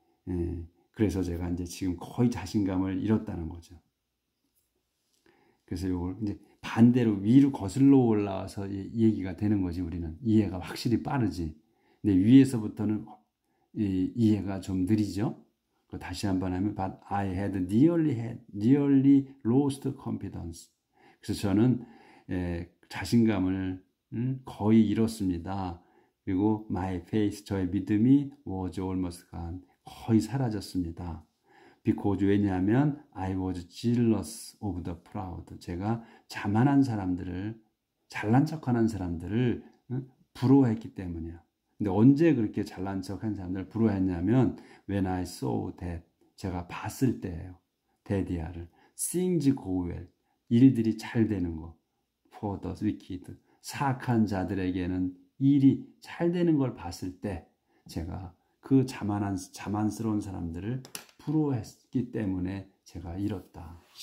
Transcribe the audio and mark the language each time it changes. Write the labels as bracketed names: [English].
[Korean] 예, 그래서 제가 이제 지금 거의 자신감을 잃었다는 거죠. 그래서 이걸 이제 반대로 위로 거슬러 올라와서 얘기가 되는 거지. 우리는 이해가 확실히 빠르지. 근데 위에서부터는 이해가 좀 느리죠. 다시 한번 하면 [English] But I had nearly lost confidence. [Korean] 그래서 저는 자신감을 거의 잃었습니다. [English] 그리고 my faith, [Korean] 저의 믿음이 [English] was almost gone. [Korean] 거의 사라졌습니다. [English] Because [Korean] 왜냐하면 [English] I was jealous of the proud. [Korean] 제가 자만한 사람들을, 잘난 척하는 사람들을 부러워했기 때문이야. 근데 언제 그렇게 잘난 척한 사람들을 부러워했냐면 [English] when I saw that, [Korean] 제가 봤을 때예요. 대디아를. [English] things go well, [Korean] 일들이 잘 되는 거. [English] for the wicked, [Korean] 사악한 자들에게는 일이 잘 되는 걸 봤을 때 제가 그 자만스러운 사람들을 부러워했기 때문에 제가 잃었다.